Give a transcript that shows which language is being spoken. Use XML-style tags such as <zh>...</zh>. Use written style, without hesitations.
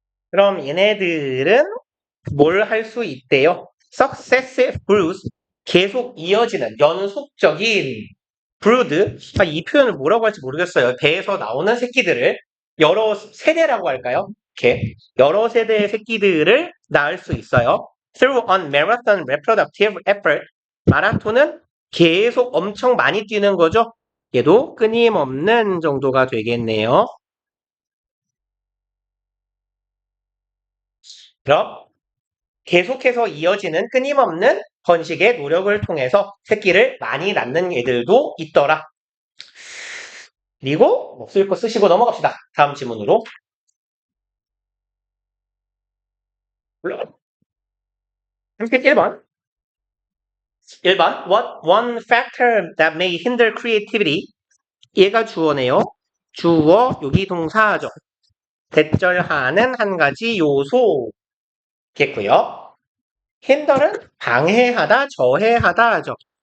<ko>그럼 얘네들은 뭘 할 수 있대요? successful, 계속 이어지는, 연속적인 brood. 이 표현을 뭐라고 할지 모르겠어요. 배에서 나오는 새끼들을 여러 세대라고 할까요? 이렇게 여러 세대의 새끼들을 낳을 수 있어요.</ko> <en>through on marathon reproductive effort.</en> <ko>마라톤은 계속 엄청 많이 뛰는 거죠. 얘도 끊임없는 정도가 되겠네요. 그럼 계속해서 이어지는 끊임없는 번식의 노력을 통해서 새끼를 많이 낳는 애들도 있더라. 그리고 쓸 거 쓰시고 넘어갑시다. 다음 지문으로. 31번. 1번.</ko> <en>What one factor that may hinder creativity?</en> <ko>얘가 주어네요. 주어, 여기 동사죠. 대절하는 한 가지 요소겠고요. hinder는 방해하다, 저해하다 하죠.</ko>